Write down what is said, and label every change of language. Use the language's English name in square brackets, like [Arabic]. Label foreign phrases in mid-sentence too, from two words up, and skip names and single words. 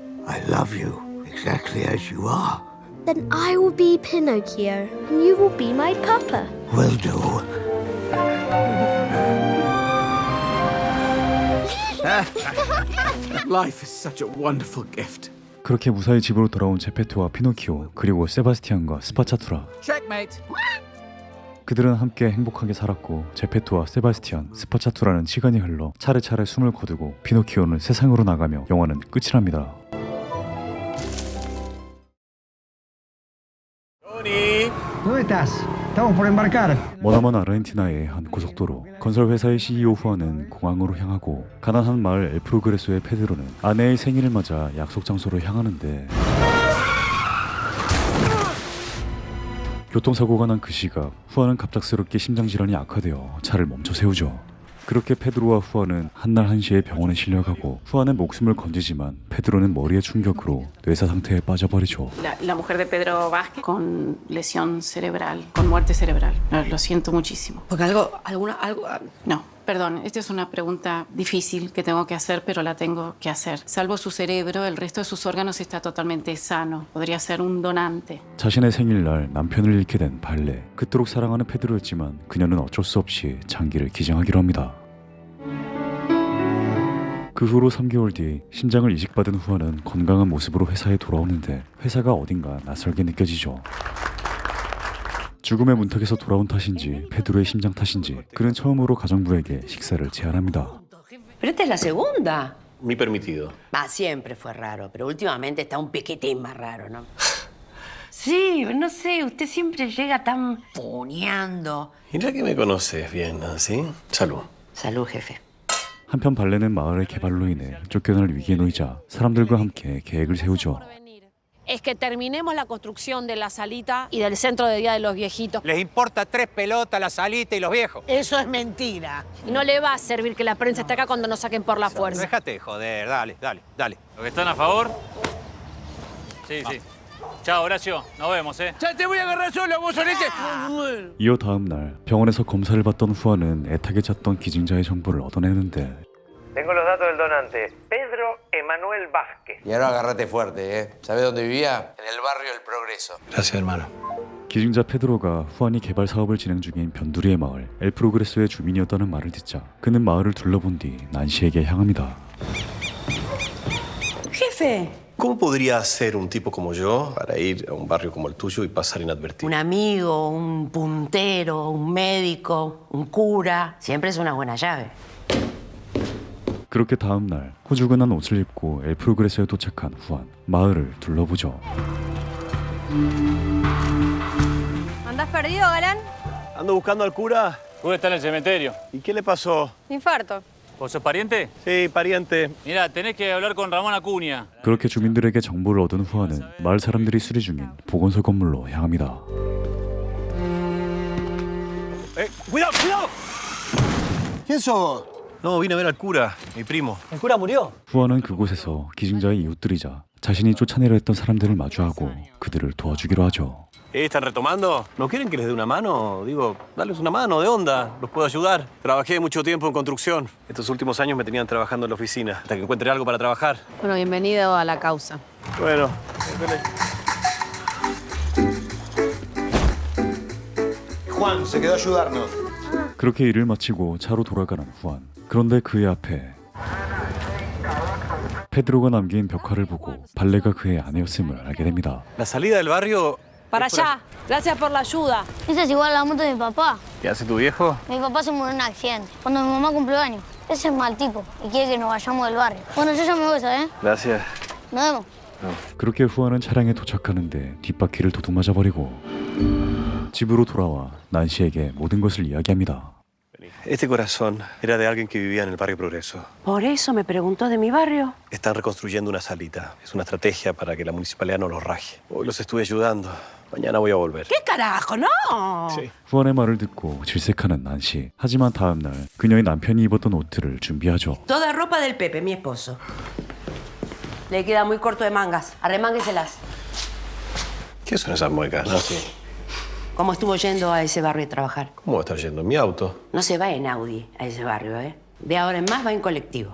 [English] I love you exactly as you are. Then I will be Pinocchio, and you will be my papa. Will do. Life is such a wonderful gift. [Korean] 그렇게 무사히 집으로 돌아온 제페토와 피노키오, 그리고 세바스티안과 스파차투라. [English] Checkmate. [Korean] 그들은 함께 행복하게 살았고 제페토와 세바스티안, 스파차투라는 시간이 흘러 차례차례 숨을 거두고 피노키오는 세상으로 나가며 영화는 끝이 납니다. [Spanish] ¿Dónde estás? Estamos por embarcar. [Korean] 머나먼 아르헨티나의 한 고속도로. 건설 회사의 CEO 후아는 공항으로 향하고 가난한 마을 엘프로그레소의 페드로는 아내의 생일을 맞아 약속 장소로 향하는데 교통사고가 난 그 시각 후아는 갑작스럽게 심장질환이 악화되어 차를 멈춰 세우죠. 그렇게 페드로와 후아는 한날 한시에 병원에 실려가고 후아는 목숨을 건지지만 페드로는 머리의 충격으로 뇌사 상태에 빠져버리죠. [Spanish] La mujer de Pedro Vázquez con lesión cerebral, con muerte cerebral. Lo siento muchísimo. Porque algo... No, perdón, esta es una pregunta difícil que tengo que hacer, pero la tengo que hacer. Salvo su cerebro, el resto de sus órganos está totalmente sano. Podría ser un donante. [Korean] 자신의 생일날 남편을 잃게 된 발레. 그토록 사랑하는 페드로였지만 그녀는 어쩔 수 없이 장기를 기증하기로 합니다. 그 후로 3개월 뒤 심장을 이식받은 후아는 건강한 모습으로 회사에 돌아오는데 회사가 어딘가 낯설게 느껴지죠. 죽음의 문턱에서 돌아온 탓인지 페드로의 심장 탓인지 그는 처음으로 가정부에게 식사를 제안합니다. [Spanish] Pero esta es la segunda. Mi permitido. Va, siempre fue raro, pero últimamente está un piquitín más raro, ¿no? Sí, no sé, usted siempre llega tan puneando. Mira que me conoces bien, ¿sí? Salud. Salud, jefe. [Korean] 한편 발레는 마을의 개발로 인해 쫓겨날 위기에 놓이자 사람들과 함께 계획을 세우죠. [Spanish] es que terminemos la construcción de la salita y del centro de día de los viejitos. Les importa 3 pelotas la salita y los viejos. Eso es mentira. Y no le va a servir que la prensa esté acá cuando nos saquen por la fuerza. Déjate de joder, dale. ¿Los que están a favor? Sí. Chao, Horacio. Nos vemos, ¿eh? ¡Ya te voy a agarrar solo, vos solete! [Korean] 이어 다음 날 병원에서 검사를 받던 후안은 애타게 찾던 기증자의 정보를 얻어내는데 [Spanish] Tengo los datos del donante. Pedro Emanuel Vázquez. Y ahora agárrate fuerte, ¿eh? ¿Sabes dónde vivía? En el barrio El Progreso. Gracias, hermano. [Korean] 기증자 페드로가 후안이 개발 사업을 진행 중인 변두리의 마을 엘프로그레소의 주민이었다는 말을 듣자 그는 마을을 둘러본 뒤 난시에게 향합니다. [Spanish] Jefe. ¿Cómo podría hacer un tipo como yo para ir a un barrio como el tuyo y pasar inadvertido? Un amigo, un puntero, un médico, un cura. Siempre es una buena llave. [Korean] 그렇게 다음 날 후줄근한 옷을 입고 엘프로그레소에 도착한 후안 마을을 둘러보죠. [Spanish] ¿Andás perdido, Galán? Ando buscando al cura. Cura está en el cementerio. ¿Y qué le pasó? Infarto. ¿Vos sos pariente? Sí, pariente. Mira, tenés que hablar con Ramón Acuña. [Korean] 그렇게 주민들에게 정보를 얻은 후안은 마을 사람들이 수리 중인 보건소 건물로 향합니다. [Spanish] ¡Cuidado! ¿Quién sos? No, vine a ver al cura, mi primo. ¿El cura murió? [Korean] 후안은 그곳에서 기증자의 이웃들이자 자신이 쫓아내려 했던 사람들을 마주하고 그들을 도와주기로 하죠. [Spanish] ¿Están retomando? ¿No quieren que les dé una mano? Digo, darles una mano, ¿de onda? Los puedo ayudar. Trabajé mucho tiempo en construcción. Estos últimos años me tenían trabajando en la oficina, hasta que encuentre algo para trabajar. Bueno, bienvenido a la causa. Bueno. Juan se quedó a ayudarnos. [Korean] 그렇게 일을 마치고 차로 돌아가는 후안. 그런데 그의 앞에 페드로가 남긴 벽화를 보고 발레가 그의 아내였음을 알게 됩니다. [Spanish] La salida del barrio... Para allá. Gracias por la ayuda. Esa es igual a la moto de mi papá. ¿Qué hace tu viejo? Mi papá se murió en un accidente cuando mi mamá cumplió años. Ese es mal tipo y quiere que nos vayamos del barrio. Bueno, yo ya me voy, ¿sabes? Gracias. Nos vemos. [Korean] 그렇게 후안은 차량에 도착하는데 뒷바퀴를 도둑맞아 버리고 집으로 돌아와 난시에게 모든 것을 이야기합니다. [Spanish] Este corazón era de alguien que vivía en el barrio Progreso. ¿Por eso me preguntó de mi barrio? Están reconstruyendo una salita. Es una estrategia para que la municipalidad no los raje. Hoy los estuve ayudando. Mañana voy a volver. ¿Qué carajo? ¡No! Sí. [Korean] 후안의 말을 듣고 질색하는 난시. 하지만 다음 날 그녀의 남편이 입었던 옷들을 준비하죠. [Spanish] Toda ropa del Pepe, mi esposo. Le queda muy corto de mangas. Arremángueselas. ¿Qué son esas muecas? No, sí. ¿Cómo estuvo yendo a ese barrio a trabajar? ¿Cómo va a estar yendo? En mi auto. No se va en Audi a ese barrio, ¿eh? De ahora en más va en colectivo.